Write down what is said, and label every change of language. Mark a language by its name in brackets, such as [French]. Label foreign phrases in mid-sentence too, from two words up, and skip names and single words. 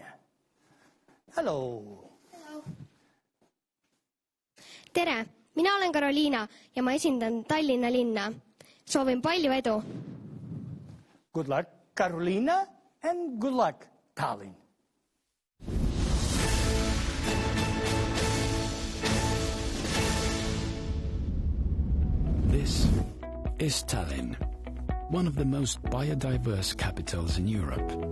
[English] Hello. Hello. [Estonian] Tere, mina olen Karoliina ja ma esindan Tallinna linna. Soovin palju edu. [English] Good luck, Karoliina, and good luck, Tallinn. This is Tallinn, one of the most biodiverse capitals in Europe.